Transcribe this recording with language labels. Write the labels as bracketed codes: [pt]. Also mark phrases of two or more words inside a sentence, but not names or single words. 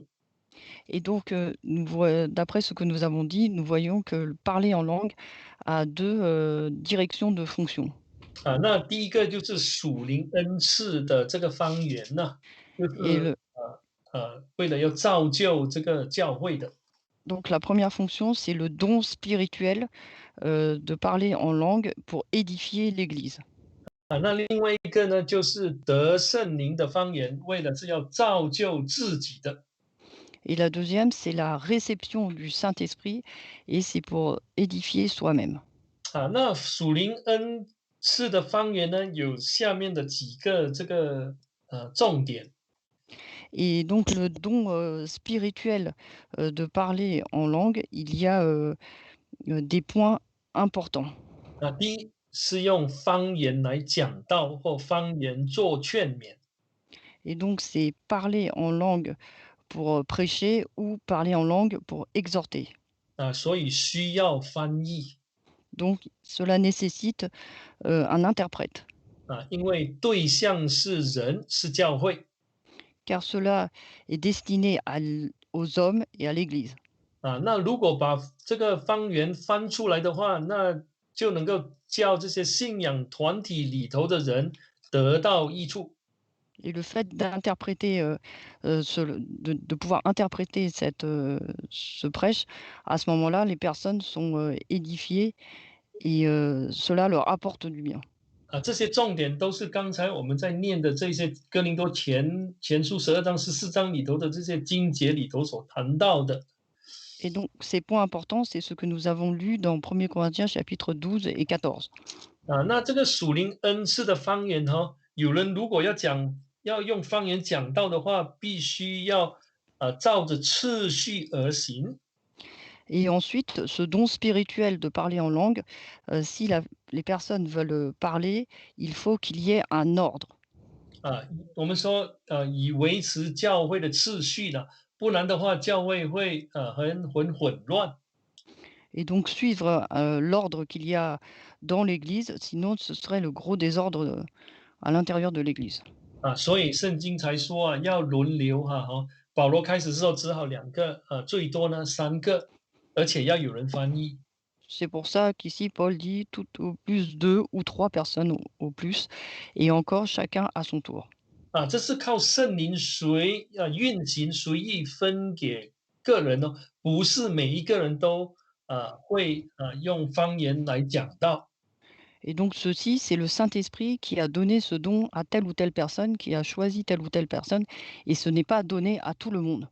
[fr] Et donc, d'après ce que nous avons dit, nous voyons que le parler en langue a 2 directions de fonction. [zh] 那第一个就是属灵恩赐的这个方言呢， [fr] Et le [zh] 为了要造就这个教会的。 [fr] donc la première fonction, c'est le don spirituel, de parler en langue pour édifier l'Église. [zh] 那另外一个呢，就是得圣灵的方言，为了是要造就自己的。 [fr] Et la deuxième, c'est la réception du Saint-Esprit et c'est pour édifier soi-même. [zh] 那属灵恩赐的方言呢，有下面的几个这个重点。 [fr] Et donc le don, spirituel, de parler en langue, il y a, des points importants. [zh] 第一是用方言来讲道或方言做劝勉。 [fr] Et donc c'est parler en langue pour, prêcher ou parler en langue pour exhorter. [zh] 所以需要翻译。 [fr] Donc cela nécessite, un interprète, [zh] 因为对象是人，是教会。 [fr] car cela est destiné aux hommes et à l'Église. [zh] 那如果把这个方言翻出来的话，那就能够叫这些信仰团体里头的人得到益处。 [fr] Et le fait d'interpréter, de pouvoir interpréter ce prêche, à ce moment-là, les personnes sont, édifiées et cela leur apporte du bien. [zh] 这些重点都是刚才我们在念的这些哥林多前书12章14章里头的这些经节里头所谈到的。 [fr] Et donc ces points importants, c'est ce que nous avons lu dans 1 Corinthiens chapitres 12 et 14. [zh] 那这个属灵恩赐的方言有人如果要用方言讲道的话，必须要照着次序而行。 [fr] Et ensuite, ce don spirituel de parler en langue, si les personnes veulent parler, il faut qu'il y ait un ordre. [zh] 我们说以维持教会的次序了，不然的话教会会很混乱。 [fr] Et donc suivre, l'ordre qu'il y a dans l'Église, sinon ce serait le gros désordre, à l'intérieur de l'Église. [zh] 所以圣经才说要轮流保罗开始之后只好2个，最多呢3个，而且要有人翻译。 [fr] C'est pour ça qu'ici Paul dit tout au plus 2 ou 3 personnes au plus et encore chacun à son tour. [zh] 这是靠圣灵运行随意分给个人哦，不是每一个人都会用方言来讲道。 [fr] Et donc ceci, c'est le Saint-Esprit qui a donné ce don à telle ou telle personne, qui a choisi telle ou telle personne et ce n'est pas donné à tout le monde.